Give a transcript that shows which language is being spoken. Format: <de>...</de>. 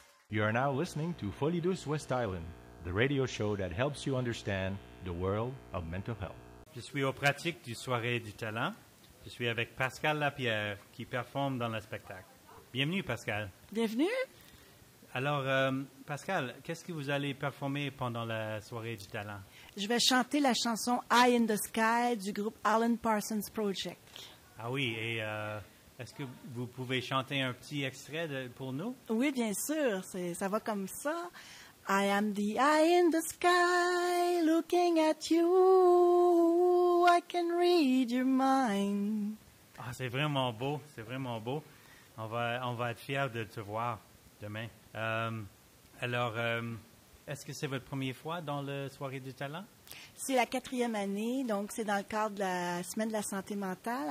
<en>You are now listening to Folie Douce West Island, the radio show that helps you understand the world of mental health.</en> <fr>Je suis aux pratiques du Soirée du Talent. Je suis avec Pascale Lapierre qui performe dans le spectacle. Bienvenue, Pascale. Bienvenue. Alors, Pascale, qu'est-ce que vous allez performer pendant la Soirée du Talent? Je vais chanter la chanson Eye in the Sky du groupe Alan Parsons Project. Ah oui, et est-ce que vous pouvez chanter un petit extrait pour nous? Oui, bien sûr. Ça va comme ça.</fr> <en>I am the eye in the sky, looking at you. I can read your mind.</en> <fr>Ah, c'est vraiment beau, c'est vraiment beau. On va être fiers de te voir demain. Alors, est-ce que c'est votre première fois dans la Soirée du Talent? C'est la 4e année, donc c'est dans le cadre de la Semaine de la Santé Mentale.</fr>